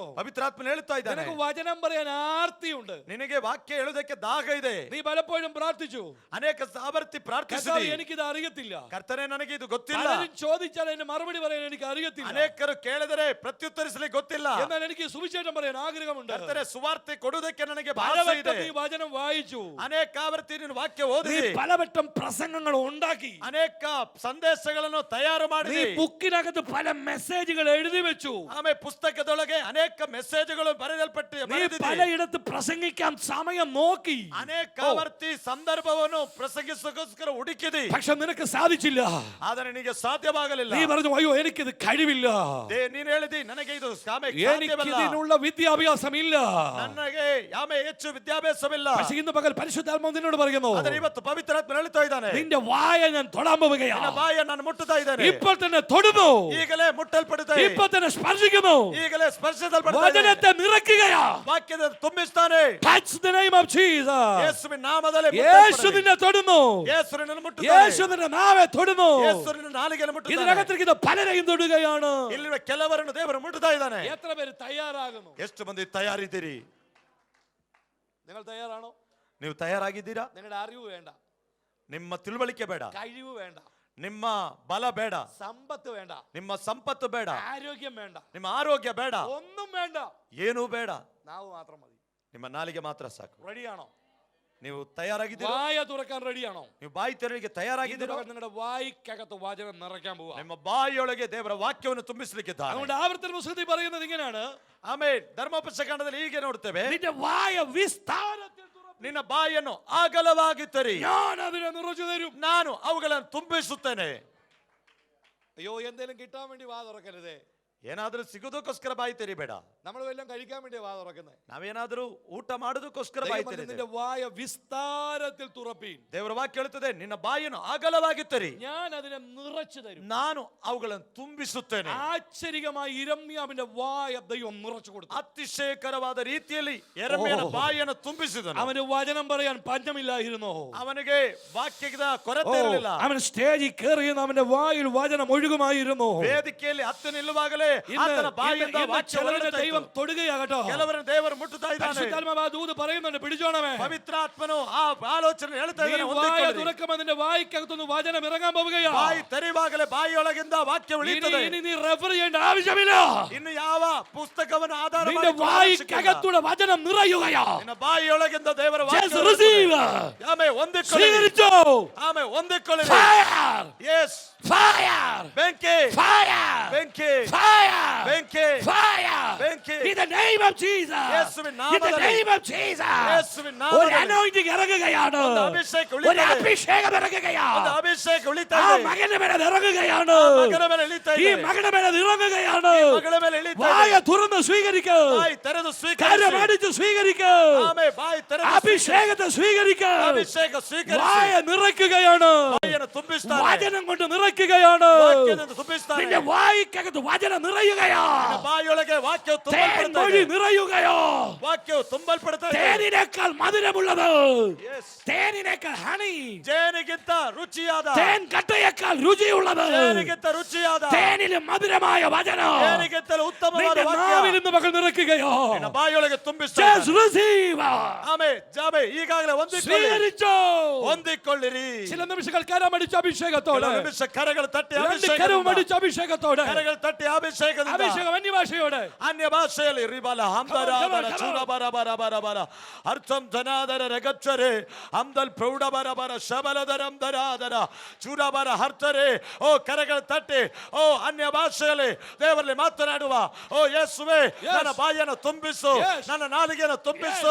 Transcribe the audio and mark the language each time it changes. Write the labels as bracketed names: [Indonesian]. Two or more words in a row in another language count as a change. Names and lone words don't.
[Kannada] ಪವಿತ್ರಾತ್ಮನು ಹೇಳ್ತಾ ಇದ್ದಾನೆ, [Malayalam] നിനക്ക് വചനം പറയാൻ ആർത്തിയുണ്ട്. [Kannada] ನಿನಗೆ ವಾಕ್ಯ ಹೇಳುವುದಕ್ಕೆ ದಾಹ ಇದೆ. [Malayalam] നീ പലപ്പോഴും പ്രാർത്ഥിച്ചു, [Kannada] ಅನೇಕ ಸಾಮರ್ಥ್ಯ ಪ್ರಾರ್ಥಿಸಿದಿ. [Malayalam] എനിക്കിത് അറിയത്തില്ല. [Kannada] ಕರ್ತನೆ ನನಗೆ ಇದು ಗೊತ್ತಿಲ್ಲ. [Malayalam] പലരും ചോദിച്ചാൽ അതിന് മറുപടി പറയാൻ എനിക്ക് അറിയത്തില്ല. [Kannada] ಅನೇಕರು ಕೇಳಿದರೆ ಪ್ರತ್ಯುತ್ತರಿಸಲಿಕ್ಕೆ ಗೊತ್ತಿಲ್ಲ. [Malayalam] എന്നാൽ എനിക്ക് സുവിശേഷം പറയാൻ ആഗ്രഹമുണ്ട്. [Kannada] ಕರ್ತನೆ ಸುವಾರ್ತೆ ಕೊಡುವುದಕ್ಕೆ ನನಗೆ ಭಾಷೆ [Malayalam] പലവട്ടം [Kannada] ಇದೆ. [Malayalam] ഈ വചനം വായിച്ചു, [Kannada] ಅನೇಕ ಆವರ್ತಿ ನೀನು ವಾಕ್ಯ ಓದಿ, [Malayalam] നീ പലവട്ടം പ്രസംഗങ്ങൾ ഉണ്ടാക്കി, [Kannada] ಅನೇಕ ಸಂದೇಶಗಳನ್ನು ತಯಾರು [Malayalam] നീ [Kannada] ಮಾಡಿ, [Malayalam] ബുക്കിനകത്ത് പല മെസ്സേജുകൾ എഴുതി വെച്ചു, [Kannada] ಆಮೇಲೆ ಪುಸ್ತಕದೊಳಗೆ ಅನೇಕ ಮೆಸೇಜ್ಗಳು ಬರೆಯಲ್ಪಟ್ಟು [Malayalam] നീ [Kannada] ಬರೆದಿದೆ. [Malayalam] പലയിടത്ത് പ്രസംഗിക്കാൻ സമയം നോക്കി, [Kannada] ಅನೇಕ ಆವರ್ತಿ ಸಂದರ್ಭವನ್ನು ಪ್ರಸಂಗಿಸೋಸ್ಕರ ಹುಡುಕಿದಿ. [Malayalam] പക്ഷെ നിനക്ക് സാധിച്ചില്ല. [Kannada] ಆದರೆ ನಿನಗೆ ಸಾಧ್ಯವಾಗಲಿಲ್ಲ. [Malayalam] നീ പറഞ്ഞു, അയ്യോ എനിക്കിത് കഴിവില്ല, [Kannada] ನೀನು ಹೇಳಿದಿ ನನಗೆ ಇದು [Malayalam] എനിക്ക് ഇതിനുള്ള വിദ്യാഭ്യാസം ഇല്ല. [Kannada] ನನಗೆ ಹೆಚ್ಚು ವಿದ್ಯಾಭ್ಯಾಸವಿಲ್ಲ. [Malayalam] പക്ഷെ ഇന്ന് പകൽ പരിശുദ്ധാത്മാവ് നിന്നോട് പറയുന്നു, [Kannada] ಆದರೆ ಇವತ್ತು ಪವಿತ್ರಾತ್ಮ ಹೇಳ್ತಾ ಇದ್ದಾನೆ, [Malayalam] നിന്റെ വായ ഞാൻ തൊടാൻ പോവുകയാ. [Kannada] ನಿನ್ನ ಬಾಯಿಯನ್ನು ನಾನು ಮುಟ್ಟುತ್ತಾ ಇದ್ದೇನೆ. [Malayalam] ഇപ്പോൾ തന്നെ തൊടുന്നു, [Kannada] ಈಗಲೇ ಮುಟ್ಟಲ್ಪಡುತ್ತೆ, [Malayalam] ഇപ്പോൾ തന്നെ സ്പർശിക്കുന്നു, [Kannada] ಈಗಲೇ ಸ್ಪರ್ಶಿಸಲ್ಪಡುತ್ತೆ. [Malayalam] വചനത്തെ നിറയ്ക്കുകയാ. [Kannada] ವಾಕ್ಯದ ತುಂಬಿಸ್ತಾನೆ. [English] Touch the name of Jesus. [Kannada] ಯೇಸುವಿನ ನಾಮದಲ್ಲಿ [Malayalam] യേശു നിന്നെ തൊടുന്നു, [Kannada] ಯೇಸು ನಿನ್ನನ್ನು ಮುಟ್ಟುತ್ತಾನೆ. [Malayalam] യേശു നിന്റെ നാവെ തൊടുന്നു. [Kannada] ಯೇಸು ನಿನ್ನ ನಾಲಿಗೆಯನ್ನು ಮುಟ್ಟುತ್ತಾನೆ. [Malayalam] ഇതിനകത്തിരിക്കുന്ന പലരെയും തൊടുകയാണ്. [Kannada] ಇಲ್ಲಿರುವ ಕೆಲವರನ್ನು ದೇವರು ಮುಟ್ಟುತ್ತಾ ಇದ್ದಾನೆ. [Malayalam] എത്ര പേര് തയ്യാറാകുന്നു? [Kannada] ಎಷ್ಟು ಮಂದಿ ತಯಾರಿದ್ದೀರಿ? [Malayalam] നിങ്ങൾ തയ്യാറാണോ? [Kannada] ನೀವು ತಯಾರಾಗಿದ್ದೀರಾ? [Malayalam] നിങ്ങളുടെ അറിവ് വേണ്ട, [Kannada] ನಿಮ್ಮ ತಿಳುವಳಿಕೆ ಬೇಡ, [Malayalam] കഴിവ് വേണ്ട, [Kannada] ನಿಮ್ಮ ಬಲ ಬೇಡ, [Malayalam] സമ്പത്ത് വേണ്ട, [Kannada] ನಿಮ್ಮ ಸಂಪತ್ತು ಬೇಡ, [Malayalam] ആരോഗ്യം വേണ്ട, [Kannada] ನಿಮ್ಮ ಆರೋಗ್ಯ ಬೇಡ, [Malayalam] ഒന്നും വേണ്ട. [Kannada] ಏನೂ ಬೇಡ. [Malayalam] നാവ് മാത്രം മതി. [Kannada] ನಿಮ್ಮ ನಾಲಿಗೆ ಮಾತ್ರ ಸಾಕು. [Malayalam] റെഡിയാണോ? [Kannada] ನೀವು തയ്യാറാಗಿದ್ದೀರಾ? [Malayalam] വായ തുറക്കാൻ റെഡിയാണോ? [Kannada] ನೀವು ಬಾಯಿ ತೆರಳಿಗೆ ತಯಾರಾಗಿದ್ದೀರಾ? [Malayalam] നിങ്ങളുടെ വായിക്കകത്ത് വചനം നിറയ്ക്കാൻ പോവാ. [Kannada] ನಿಮ್ಮ ಬಾಯಿಯೊಳಗೆ ದೇವರ ವಾಕ್ಯವನ್ನು ತುಂಬಿಸಲಿಕ್ಕಿದ್ದಾನೆ. [Malayalam] അതുകൊണ്ട് ആവർത്തന പുസ്തകത്തിൽ പറയുന്നത് ഇങ്ങനെയാണ്, [Kannada] ಆಮೇಲೆ ಧರ್ಮೋಪದೇಶಕಾಂಡದಲ್ಲಿ ಹೀಗೆ ನೋಡ್ತೇವೆ, [Malayalam] നിന്റെ വായ വിസ്താരത്തിൽ തുറന്ന് [Kannada] ನಿನ್ನ ಬಾಯಿಯನ್ನು ಅಗಲವಾಗಿ ತೆರಿ, [Malayalam] ഞാൻ അതിനെ നിറച്ചു തരും. [Kannada] ನಾನು ಅವುಗಳನ್ನು ತುಂಬಿಸುತ್ತೇನೆ. [Malayalam] അയ്യോ, എന്തേലും കിട്ടാൻ വേണ്ടി വാ തുറക്കരുതേ. [Kannada] ಏನಾದ್ರೂ ಸಿಗೋದಕ್ಕೋಸ್ಕರ ಬಾಯಿ ತೆರಿಬೇಡ. [Malayalam] നമ്മൾ വല്ലതും കഴിക്കാൻ വേണ്ടി വാ തുറക്കുന്നത്. [Kannada] ನಾವೇನಾದ್ರೂ ಊಟ ಮಾಡೋದಕ್ಕೋಸ್ಕರ ಬಾಯಿ ತೆರಿ. [Malayalam] നിന്റെ വായ വിസ്താരത്തിൽ തുറപ്പീൻ. [Kannada] ದೇವರ ವಾಕ್ಯ ಹೇಳುತ್ತದೆ, ನಿನ್ನ ಬಾಯಿಯನ್ನು ಅಗಲವಾಗಿ ತೆರಿ, [Malayalam] ഞാൻ അതിനെ നിറച്ചു തരും. [Kannada] ನಾನು ಅವುಗಳನ್ನು ತುಂಬಿಸುತ್ತೇನೆ. [Malayalam] ആശ്ചര്യമായി യിരെമ്യാവിന്റെ വായ ദൈവം നിറച്ചു കൊടുത്തു. [Kannada] ಅತಿಶಯಕರವಾದ ರೀತಿಯಲ್ಲಿ ಯೆರೆಮೀಯನ ಬಾಯಿಯನ್ನು ತುಂಬಿಸಿದನು. [Malayalam] അവന് വചനം പറയാൻ പഞ്ഞമില്ലായിരുന്നു. [Kannada] ಅವನಿಗೆ ವಾಕ್ಯದ ಕೊರತೆ ಇರಲಿಲ್ಲ. [Malayalam] അവൻ സ്റ്റേജിൽ കയറിയെന്ന് അവന്റെ വായിൽ വചനം ഒഴുകുമായിരുന്നു. [Kannada] ವೇದಿಕೆಯಲ್ಲಿ ಹತ್ತು ನಿಲ್ಲುವಾಗಲೇ ಆತನ ಬಾಯಿಯಿಂದ ವಾಕ್ಯ ಹೊರಡುತ್ತಾ ಇತ್ತು. [Malayalam] ദൈവം തൊടുകയാകട്ടോ. [Kannada] ಕೆಲವರನ್ನು ದೇವರು ಮುಟ್ಟುತ್ತಾ ಇದ್ದಾನೆ. [Malayalam] പരിശുദ്ധാത്മാവ് ആ ദൂത് പറയുന്നുണ്ട്, പിടിച്ചോണമേ. [Kannada] ಪವಿತ್ರಾತ್ಮನು ಆ ಆಲೋಚನೆ ಹೇಳ್ತಾ [Malayalam] നീ [Kannada] ಇದ್ದಾನೆ, [Malayalam] വായ [Kannada] ಹೊಂದಿಕೊಳ್ಳಿರಿ. [Malayalam] തുറക്കുമ്പോൾ നിന്റെ വായിക്കകത്തുനിന്ന് വചനം ഇറങ്ങാൻ പോവുകയാ. [Kannada] ಬಾಯಿ ತೆರೆಯುವಾಗಲೇ ಬಾಯಿಯೊಳಗಿಂದ ವಾಕ್ಯ ಉಳಿಯುತ್ತದೆ. [Malayalam] ഇനി നീ റെഫർ ചെയ്യേണ്ട ആവശ്യമില്ല. [Kannada] ಇನ್ನು ಯಾವ ಪುಸ್ತಕವನ್ನು ಆಧಾರ [Malayalam] നിന്റെ വായിക്കകത്തൂടെ വചനം നിറയുകയാ. [Kannada] ನಿನ್ನ ಬಾಯಿಯೊಳಗಿಂದ ದೇವರ [English] Just [Kannada] ವಾಕ್ಯ [English] receive. [Kannada] ಆಮೆನ್, ಹೊಂದಿಕೊಳ್ಳಿರಿ. [Malayalam] സ്വീകരിച്ചോ. [Kannada] ಆಮೆನ್, ಹೊಂದಿಕೊಳ್ಳಿರಿ. [English] Fire. Yes. Fire. [Kannada] ಬೆಂಕಿ. [English] Fire. [Kannada] ಬೆಂಕಿ. [English] Fire. [Kannada] ಬೆಂಕಿ. [English] Fire. [Kannada] ಬೆಂಕಿ. [English] In the name of Jesus. [Kannada] ಯೇಸುವಿನ [English] In the [Kannada] ನಾಮದಲ್ಲಿ. [English] name of Jesus. [Kannada] ಯೇಸುವಿನ [Malayalam] ഒരു [Kannada] ನಾಮದಲ್ಲಿ. [Malayalam] anointing ഇറങ്ങുകയാണ്. [Kannada] ಒಂದು ಅಭಿಷೇಕ [Malayalam] ഒരു [Kannada] ಉಳಿಯುತ್ತದೆ. [Malayalam] അഭിഷേകം ഇറങ്ങുകയാണ്. [Kannada] ಒಂದು ಅಭಿಷೇಕ ಉಳಿತಾ [Malayalam] ആ [Kannada] ಇದೆ. [Malayalam] മകന്റെ മേലെ ഇറങ്ങുകയാണ്. [Kannada] ಮಗನ ಮೇಲೆ ಇಳಿತಾ [Malayalam] ഈ [Kannada] ಇದೆ. [Malayalam] മകന്റെ മേലെ ഇറങ്ങുകയാണ്. [Kannada] ಮಗಳ ಮೇಲೆ ಇಳಿತಾ [Malayalam] വായ [Kannada] ಇದೆ. [Malayalam] തുറന്ന് സ്വീകരിക്കൂ. [Kannada] ಬಾಯಿ ತೆರೆದು ಸ್ವೀಕರಿಸಿ. [Malayalam] കരമടിച്ച് സ്വീകരിക്കൂ. [Kannada] ಆಮೆನ್, ಬಾಯಿ ತೆರೆದು [Malayalam] അഭിഷേകത്തെ സ്വീകരിക്കൂ. [Kannada] ಅಭಿಷೇಕ ಸ್ವೀಕರಿಸಿ. [Malayalam] വായ നിറയ്ക്കുകയാണ്. [Kannada] ಬಾಯಿಯನ್ನು ತುಂಬಿಸ್ತಾನೆ. [Malayalam] വചനം കൊണ്ട് നിറയ്ക്കുകയാണ്. [Kannada] ವಾಕ್ಯದಿಂದ ತುಂಬಿಸ್ತಾನೆ. [Malayalam] നിന്റെ വായിക്കകത്ത് വചനം നിറയുകയോ. [Kannada] ನಿನ್ನ ಬಾಯಿಯೊಳಗೆ ವಾಕ್ಯವು [Malayalam] തേൻ [Kannada] ತುಂಬಲ್ಪಡ್ತಾ [Malayalam] മൊഴി [Kannada] ಇದೆ. [Malayalam] നിറയുകയോ. [Kannada] ವಾಕ್ಯವು ತುಂಬಲ್ಪಡ್ತಾ ಇದೆ. [Malayalam] തേനിനേക്കാൾ മധുരമുള്ളത്. [English] Yes. [Malayalam] തേനിനേക്കാൾ ഹണി. [Kannada] ಜೇನಿಗಿಂತ ರುಚಿಯಾದ. [Malayalam] തേൻ കട്ടയേക്കാൾ രുചിയുള്ളത്. [Kannada] ಜೇನಿಗಿಂತ ರುಚಿಯಾದ. [Malayalam] തേനിലും മധുരമായ വചനം [Kannada] ಜೇನಿಗಿಂತಲೂ ಉತ್ತಮವಾದ [Malayalam] നിന്റെ [Kannada] ವಾಕ್ಯ [Malayalam] നാവിൽ നിന്ന് മകൾ നിറയ്ക്കുകയോ. [Kannada] ನಿನ್ನ ಬಾಯಿಯೊಳಗೆ ತುಂಬಿಸ್ತಾ [English] Just [Kannada] ಇದೆ. [English] receive. [Kannada] ಆಮೆನ್, ಜಾಮೆ, ಈಗಾಗಲೇ ಹೊಂದಿಕೊಳ್ಳಿ. [Malayalam] സ്വീകരിച്ചോ. [Kannada] ಹೊಂದಿಕೊಳ್ಳಿರಿ. [Malayalam] ചില നിമിഷങ്ങൾ കരമടിച്ച അഭിഷേകത്തോടെ. [Kannada] ಕೆಲವು ನಿಮಿಷ ಕರಗಳು ತಟ್ಟಿ [Malayalam] രണ്ട് [Kannada] ಅಭಿಷೇಕದಿಂದ. [Malayalam] കരമടിച്ച അഭിഷേകത്തോടെ. [Kannada] ಕರಗಳು ತಟ್ಟಿ ಅಭಿಷೇಕದಿಂದ. [Malayalam] അഭിഷേകം അന്യഭാഷയോടെ. [Kannada] ಅನ್ಯ ಭಾಷೆಯಲ್ಲಿ ರಿಬಲ ಹಂದರಾದರ ಚೂರಬರ ಬರ ಬರ ಬರ ಅರ್ಥಂ ಧನಾದರ ರಗಚ್ಚರೆ ಹಂದಲ್ ಪ್ರೌಢ ಬರ ಬರ ಶಬಲದರಂ ದರಾದರ ಚೂರಬರ ಹರ್ತರೆ. ಓ ಕರಗಳ ತಟ್ಟಿ, ಓ ಅನ್ಯ ಭಾಷೆಯಲ್ಲಿ ದೇವರಲ್ಲಿ ಮಾತನಾಡುವ. ಓ ಯೇಸುವೆ, ನನ್ನ ಬಾಯನ್ನು ತುಂಬಿಸು, ನನ್ನ ನಾಲಿಗೆಯನ್ನು ತುಂಬಿಸು.